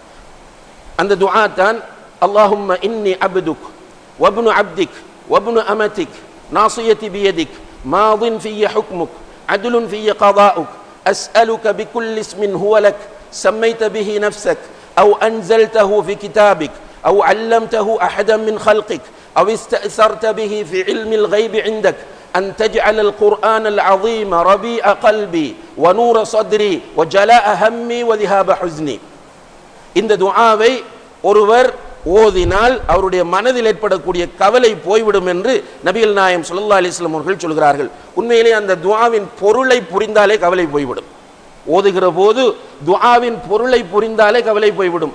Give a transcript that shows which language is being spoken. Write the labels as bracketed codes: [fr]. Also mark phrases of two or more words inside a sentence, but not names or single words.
[ta] அந்த துஆ தான் [ar] اللهم إني عبدك وابن عبدك وابن أمتك ناصيتي بيدك ماض في حكمك عدل في قضاؤك أسألك بكل اسم هو لك سميت به نفسك أو أنزلته في كتابك أو علمته أحدا من خلقك أو استأثرت به في علم الغيب عندك أن تجعل القرآن العظيم ربيع قلبي ونور صدري وجلاء همي وذهاب حزني. [ta] இந்த துஆவை ஒருவர் ஓதினால் அவருடைய மனதில் ஏற்படக்கூடிய கவலை போய்விடும் என்று நபிகள் நாயகம் [ar] صلى الله عليه وسلم [ta] அவர்கள் சொல்கிறார்கள். உண்மையிலே அந்த துஆவின் பொருளை புரிந்தாலே கவலை போய்விடும். ஓதுகிற போது துஆவின் பொருளை புரிந்தாலே கவலை போய்விடும்.